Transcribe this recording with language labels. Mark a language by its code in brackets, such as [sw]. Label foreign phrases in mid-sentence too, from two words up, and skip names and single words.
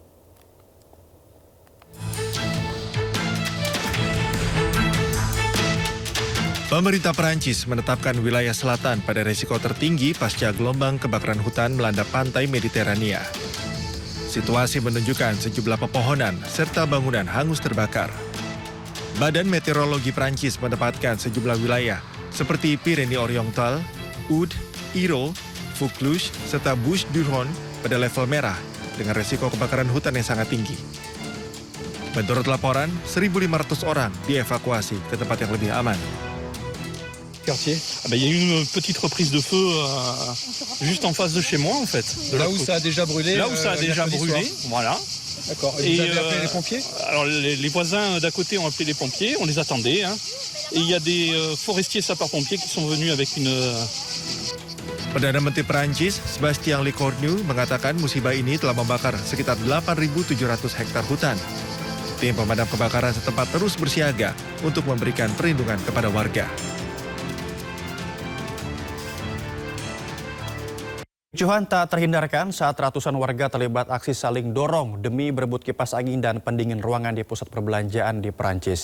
[id] Pemerintah Perancis menetapkan wilayah selatan pada risiko tertinggi pasca gelombang kebakaran hutan melanda pantai Mediterania. Situasi menunjukkan sejumlah pepohonan serta bangunan hangus terbakar. Badan Meteorologi Perancis menempatkan sejumlah wilayah seperti Pyrénées Oriental, Aude, Iro, Vaucluse, serta Bouches du Rhône pada level merah dengan risiko kebakaran hutan yang sangat tinggi. Menurut laporan, 1.500 orang dievakuasi ke tempat yang lebih aman. [fr] Quartier. Il y a eu une petite reprise de feu juste en face de chez moi en fait. Là où ça a déjà brûlé. Là où ça a déjà brûlé, voilà. D'accord. Et vous avez appelé les pompiers? Alors les voisins d'à côté ont appelé les pompiers, on les attendait. Hein. Et il y a des forestiers sapeurs-pompiers qui sont venus avec une... [id] Perdana Menteri Perancis, Sebastien Lecornu, mengatakan musibah ini telah membakar sekitar 8.700 hektar hutan. Tim pemadam kebakaran setempat terus bersiaga untuk memberikan perlindungan kepada warga. Kericuhan tak terhindarkan saat ratusan warga terlibat aksi saling dorong demi berebut kipas angin dan pendingin ruangan di pusat perbelanjaan di Perancis.